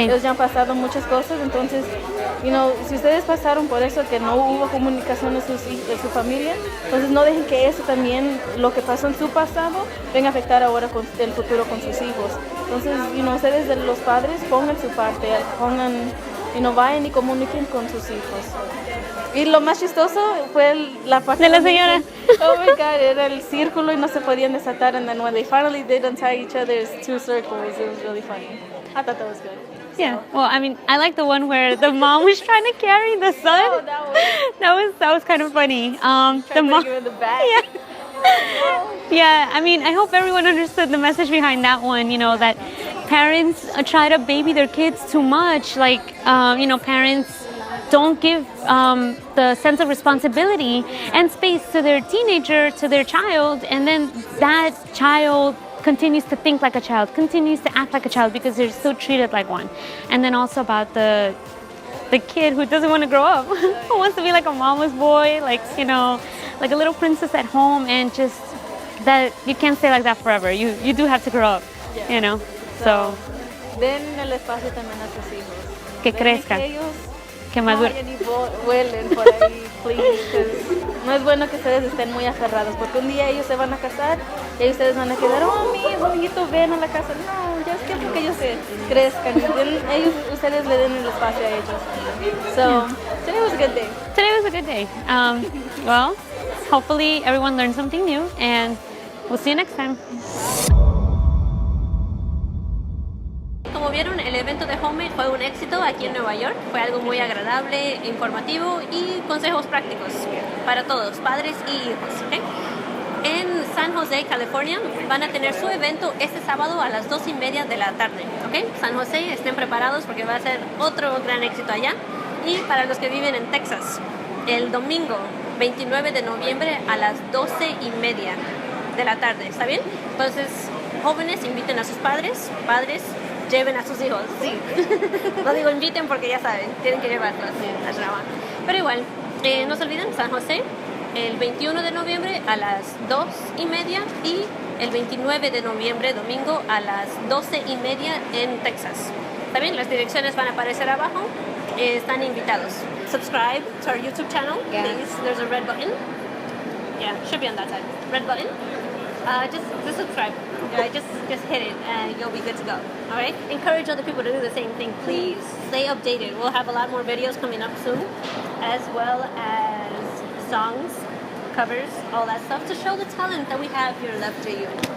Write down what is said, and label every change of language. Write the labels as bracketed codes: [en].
[es] Ellos ya han pasado muchas cosas, entonces, si ustedes pasaron por eso, que no hubo comunicación en su familia, entonces no dejen que eso también, lo que pasó en su pasado, venga a afectar ahora con el futuro con sus hijos. Entonces, ustedes de los padres pongan su parte, vayan y comuniquen con sus hijos. Y lo más chistoso fue la parte de la señora. [en] Oh my God, [es] era el círculo y no se podían desatar. [en] And then when they finally did untie each other's two circles, it was really funny. I thought that was good. Yeah, well, I mean, I like the one where the mom was trying to carry the son. Oh, that was kind of funny. The mom. In the back. Yeah, I mean, I hope everyone understood the message behind that one. That parents try to baby their kids too much. Like, parents don't give the sense of responsibility and space to their teenager, to their child, and then that child continues to think like a child, continues to act like a child because they're still treated like one. And then also about the kid who doesn't want to grow up, who wants to be like a mama's boy, like like a little princess at home, and just that you can't stay like that forever. You do have to grow up, So [es] den el espacio también a sus hijos. Que crezcan. Que maduren. Y vuelen por ahí, please. No es bueno que ustedes estén muy aferrados, porque un día ellos se van a casar y ustedes van a quedar, mi amiguito, ven a la casa. No, ya es tiempo que ellos se crezcan y ustedes le den el espacio a ellos. [en] So, today was a good day. Today was a good day. Well, hopefully everyone learned something new, and we'll see you next time. [es] Como vieron, el evento de Home fue un éxito aquí en Nueva York. Fue algo muy agradable, informativo y consejos prácticos para todos, padres y hijos. ¿Okay? En San José, California, van a tener su evento este sábado a las 2:30 de la tarde. ¿Okay? San José, estén preparados porque va a ser otro gran éxito allá. Y para los que viven en Texas, el domingo 29 de noviembre a las 12:30 de la tarde. ¿Está bien? Entonces, jóvenes, inviten a sus padres, lleven a sus hijos, sí. No digo inviten porque ya saben, tienen que llevarlos a trabajar. Pero igual, no se olviden, San José, el 21 de noviembre a las 2:30 y el 29 de noviembre, domingo, a las 12:30 en Texas. También las direcciones van a aparecer abajo. Están invitados. [en] Subscribe to our YouTube channel, please. There's a red button. Yeah, should be on that side. Red button. Just subscribe. Just hit it and you'll be good to go. All right? Encourage other people to do the same thing, please. Stay updated. We'll have a lot more videos coming up soon, as well as songs, covers, all that stuff to show the talent that we have here at FJU.